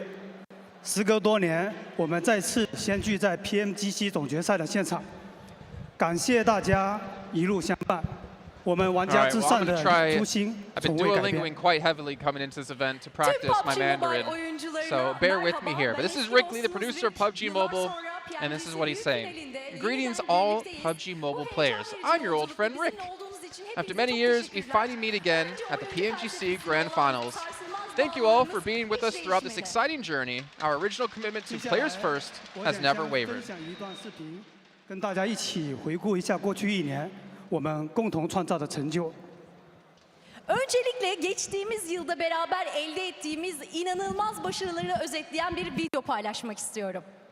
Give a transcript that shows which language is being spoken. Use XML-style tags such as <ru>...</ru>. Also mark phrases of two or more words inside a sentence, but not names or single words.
<zh>时隔多年，我们再次相聚在 PMGC 总决赛的现场，感谢大家一路相伴。我们玩家至上的初心从未改变。</zh> <en>I've been duolinguing quite heavily coming into this event to practice my Mandarin, so bear with me here. But this is Rick Lee, the producer of PUBG Mobile, and this is what he's saying. Greetings all PUBG Mobile players. I'm your old friend Rick. After many years, we finally meet again at the PMGC Grand Finals. Thank you all for being with us throughout this exciting journey. Our original commitment to players first has never wavered.</en> <zh>跟大家一起回顾一下过去1年我们共同创造的成就。</zh> <tr>Öncelikle geçtiğimiz yılda beraber elde ettiğimiz inanılmaz başarıları özetleyen bir video paylaşmak istiyorum.</tr>